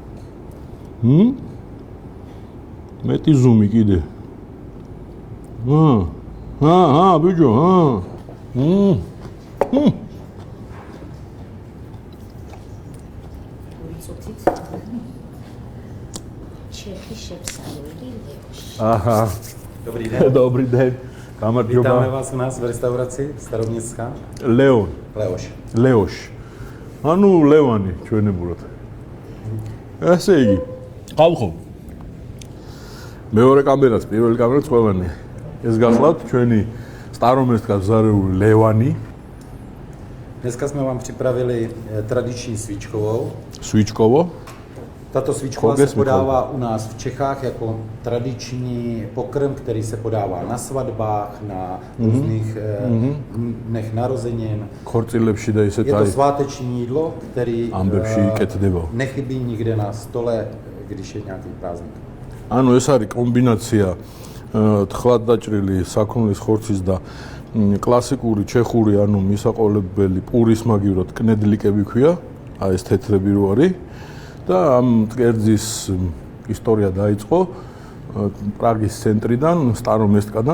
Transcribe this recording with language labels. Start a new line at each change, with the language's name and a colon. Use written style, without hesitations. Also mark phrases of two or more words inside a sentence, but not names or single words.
Georgian: მეტი ზუმი კიდე. ბიჭო, ჩეხი შეფსალული ლეოში. Aha.
Czech: Dobrý den. Dobrý den. Გამარჯობა. Vítáme vás u nás v restauraci Staroměstská. Leoš.
Georgian: ანუ ლევანი ჩვენებურად. ესე იგი. ყავხო. მეორე კამერაც, პირველი კამერაც ყველანი. ეს გახლავთ ჩვენი Staromestka vzarეული ლევანი.
Czech: Dneska jsme vám připravili tradiční svíčkovou. Svíčkovo. Tato svíčková se podává u nás v Čechách jako tradiční pokrm, který se podává na svatbách, na různých dnech narozenin. Je to sváteční jídlo, který nechybí nikde na stole, když je nějaký prázdnik. Ano,
Georgian: ეს არის კომბინაცია თხლად დაჭრილი საქონლის ხორცის და კლასიკური ჩეხური, ანუ მისაყოლებელი პურის მაგივრად კნედლიკები ქვია, აი ეს თეთრები რო არის. და ამ კერძის ისტორია დაიწყო პრაღის ცენტრიდან, სტარომესტკადან.